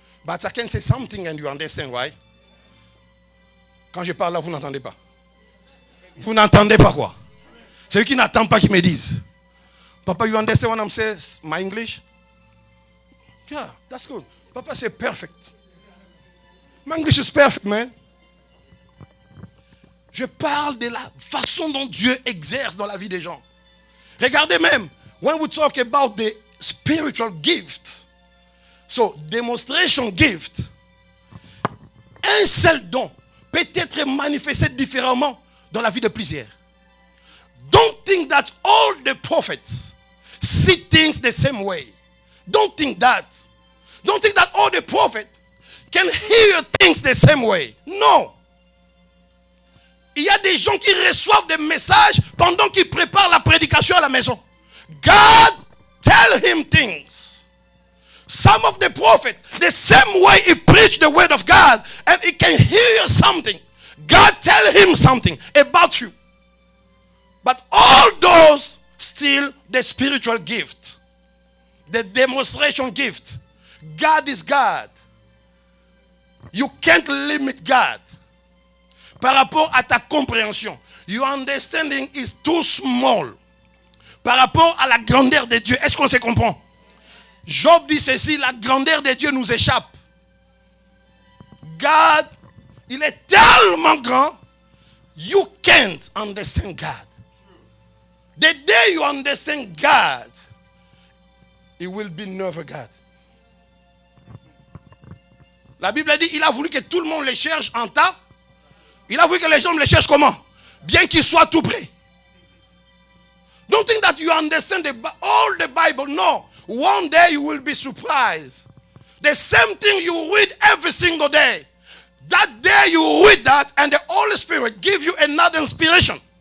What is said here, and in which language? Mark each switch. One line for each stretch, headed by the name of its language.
English: But I can say something and you understand, right?
French: Quand je parle là, vous n'entendez pas. Vous n'entendez pas quoi? Ceux qui n'attendent pas qui me disent, Papa,
English: you understand what I'm saying? My English? Yeah, that's good.
French: Papa, c'est perfect.
English: My English is perfect, man.
French: Je parle de la façon dont Dieu exerce dans la vie des gens. Regardez même,
English: when we talk about the spiritual gift, so demonstration gift,
French: un seul don peut être manifesté différemment dans la vie de plusieurs.
English: Don't think that all the prophets see things the same way. Don't think that. Don't think that all the prophets can hear things the same way. No.
French: Il y a des gens qui reçoivent des messages pendant qu'ils préparent la prédication à la maison.
English: God tell him things. Some of the prophets, the same way he preached the word of God, and he can hear something. God tell him something about you. But all those still the spiritual gift, the demonstration gift. God is God. You can't limit God
French: par rapport à ta compréhension.
English: your understanding is too small
French: par rapport à la grandeur de Dieu. Est-ce qu'on se comprend? Job dit ceci, la grandeur de Dieu nous échappe.
English: God,
French: il est tellement grand,
English: you can't understand God. The day you understand God, it will be never God.
French: La Bible dit, il a voulu que tout le monde le cherche en tas. Il a voulu que les gens le cherchent comment? Bien qu'il soit tout près.
English: Don't think that you understand all the Bible. No. One day you will be surprised. The same thing you read every single day. That day you read that and the Holy Spirit give you another inspiration.